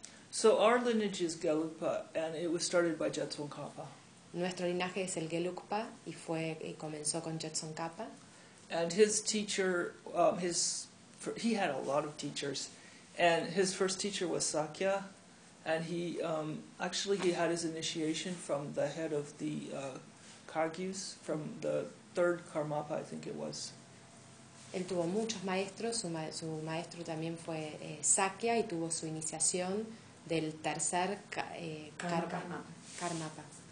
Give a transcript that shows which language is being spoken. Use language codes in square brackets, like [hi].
[en] So our lineage is Gelugpa, and it was started by Jetsun Kapa. [es] Nuestro linaje es el Gelugpa y comenzó con Jetsun Kapa. [en] And his teacher, he had a lot of teachers. And his first teacher was Sakya, and he he had his initiation from the head of the Kagyus, from the third Karmapa, I think it was. [es] Él tuvo muchos maestros. Su maestro también fue Sakya, y tuvo su iniciación del tercer Karmapa.